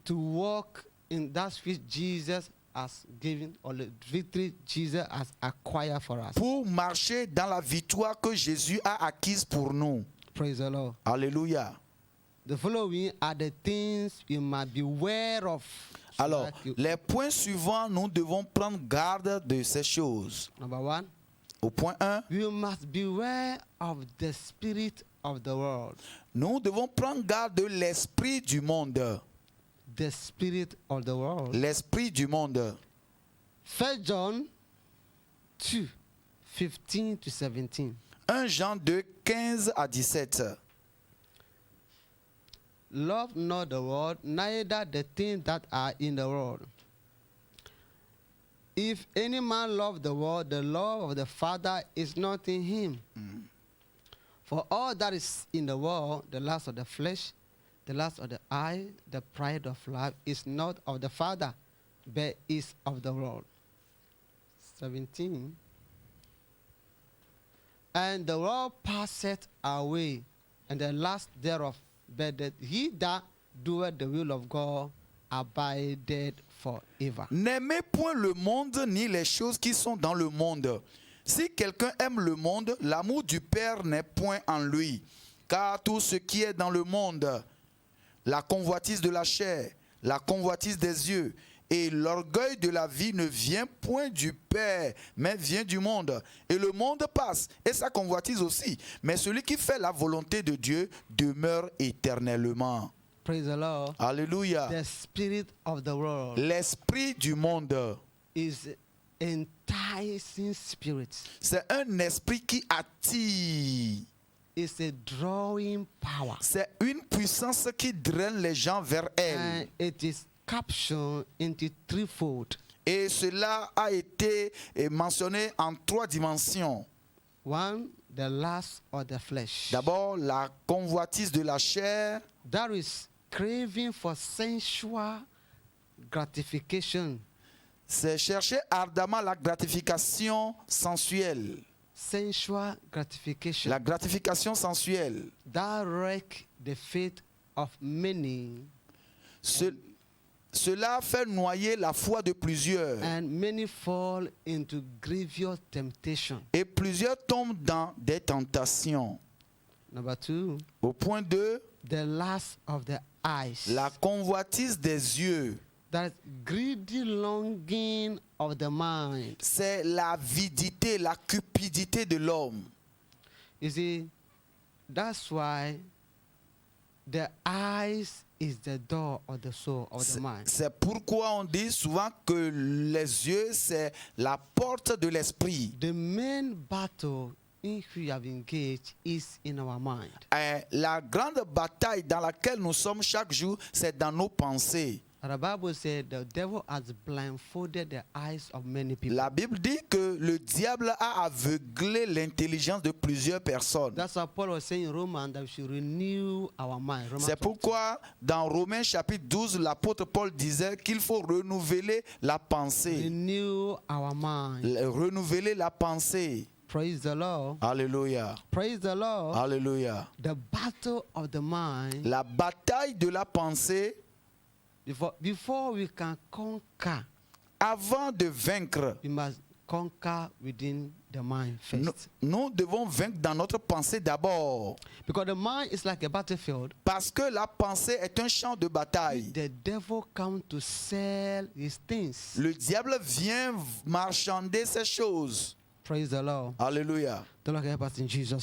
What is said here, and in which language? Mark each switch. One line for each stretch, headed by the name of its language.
English: to walk in that which Jesus has given, or the victory Jesus has acquired for us.
French: pour marcher dans la victoire que Jésus a acquise pour nous.
English: Praise the Lord.
French: Alléluia.
English: The following are the things you must be aware of. so
French: Alors,
English: that you-
French: les points suivants, nous devons prendre garde de ces choses.
English: Number one,
French: Au point 1,
English: you must beware of the spirit of the world.
French: nous devons prendre garde de l'esprit du monde.
English: The spirit of the world.
French: L'esprit du monde.
English: 1 John 2, 15 to 17.
French: 1 Jean 2, 15 à 17.
English: Love not the world, neither the things that are in the world. If any man love the world, the love of the Father is not in him. For all that is in the world, the lust of the flesh, the lust of the eye, the pride of life, is not of the Father, but is of the world. 17. And the world passeth away, and the lust thereof, but that he that doeth the will of God abideth forever.
French: N'aimez point le monde ni les choses qui sont dans le monde. Si quelqu'un aime le monde, l'amour du Père n'est point en lui. Car tout ce qui est dans le monde, la convoitise de la chair, la convoitise des yeux et l'orgueil de la vie ne vient point du Père, mais vient du monde. Et le monde passe, et sa convoitise aussi. Mais celui qui fait la volonté de Dieu demeure éternellement.
English: Praise the Lord.
French: Alléluia.
English: The spirit of the world
French: L'esprit du monde,
English: is enticing spirit.
French: c'est un esprit qui attire.
English: It's a drawing power.
French: C'est une puissance qui draine les gens vers elle.
English: And it is captured into threefold.
French: Et cela a été mentionné en 3 dimensions.
English: One, the lust of the flesh.
French: D'abord, la convoitise de la chair.
English: That is craving for sensual gratification.
French: C'est chercher ardemment la gratification sensuelle.
English: Sensual gratification.
French: La gratification sensuelle.
English: That wreck the faith of many.
French: Cela fait noyer la foi de plusieurs.
English: And many fall into grievous temptation.
French: Et plusieurs tombent dans des tentations.
English: Number 2,
French: Au point 2,
English: the lust of the eyes.
French: la convoitise des yeux.
English: That greedy longing of the mind.
French: C'est l'avidité, la cupidité de l'homme.
English: You see, that's why the eyes is the door of the soul of the mind.
French: C'est pourquoi on dit souvent que les yeux, c'est la porte de l'esprit.
English: The main battle in which we have engaged is in our mind.
French: La grande bataille dans laquelle nous sommes chaque jour, c'est dans nos pensées.
English: The Bible said the devil has blindfolded the eyes of many people.
French: La Bible dit que le diable a aveuglé l'intelligence de plusieurs personnes.
English: That's why Paul was saying in Romans that we should renew our mind. Romans
French: C'est pourquoi dans Romains chapitre 12, l'apôtre Paul disait qu'il faut renouveler la pensée.
English: renew our mind.
French: Renouveler la pensée.
English: Praise the Lord.
French: Alléluia.
English: Praise the Lord.
French: Alléluia.
English: The battle of the mind.
French: La bataille de la pensée,
English: Before we can conquer,
French: avant de vaincre,
English: we must conquer within the mind first.
French: nous devons vaincre dans notre pensée d'abord.
English: Because the mind is like a battlefield.
French: Parce que la pensée est un champ de bataille.
English: The devil comes to sell his things.
French: Le diable vient marchander ces choses.
English: Praise the Lord.
French: Alléluia.
English: The Lord help us in Jesus'